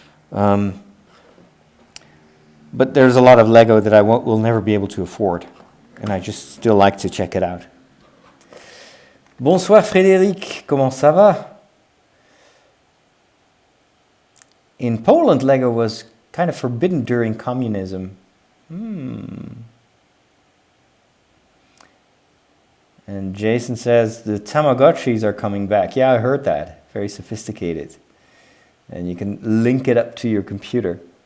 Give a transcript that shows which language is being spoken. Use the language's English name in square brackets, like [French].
[English] But there's a lot of Lego that I will never be able to afford, and I just still like to check it out. [French] Bonsoir Frédéric, comment ça va? [English] In Poland, Lego was kind of forbidden during communism. And Jason says, the Tamagotchis are coming back. Yeah, I heard that. Very sophisticated. And you can link it up to your computer.